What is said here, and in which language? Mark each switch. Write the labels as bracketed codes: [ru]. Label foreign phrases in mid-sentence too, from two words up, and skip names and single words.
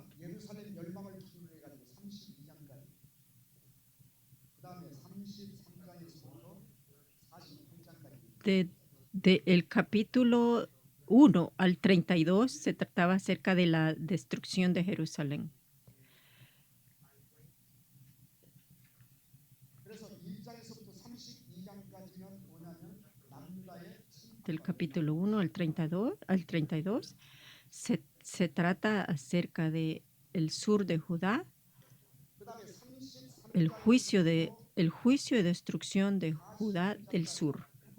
[ko] 예루살렘 멸망을 기준으로 해가지고 32장까지, 그 다음에 33장에서부터 48장까지. [es] El capítulo 1 al 32 se trataba acerca de la destrucción de Jerusalén. Del capítulo 1 al 32 se trata acerca de el sur de Judá, el juicio de destrucción de Judá del sur.